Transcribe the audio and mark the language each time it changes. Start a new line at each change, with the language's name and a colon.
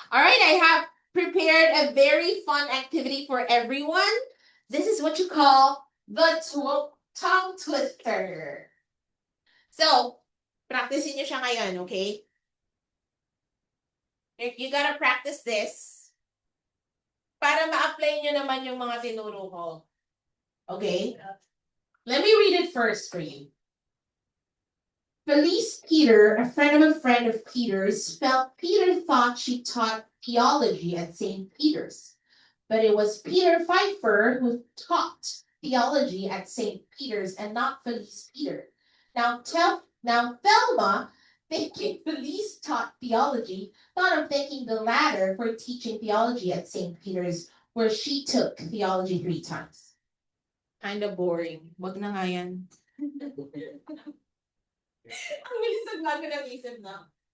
English: All right, I have prepared a very fun activity for everyone. This is what you call the tongue twister.
Filipino: So, practicein nyo siya ngayon, okay?
English: You gotta practice this
Filipino: para ma-apply nyo naman yung mga tinuro ko.
English: Okay? Let me read it first for you. Felice Peter, a friend of Peter's, felt Peter thought she taught theology at St. Peter's. But it was Peter Pfeiffer who taught theology at St. Peter's and not Felice Peter. Now Thelma, thinking Felice taught theology, thought of thanking the latter for teaching theology at St. Peter's, where she took theology 3 times. Kind of boring.
Filipino: Wag na nga yan. Ang bilis bago ng isip na.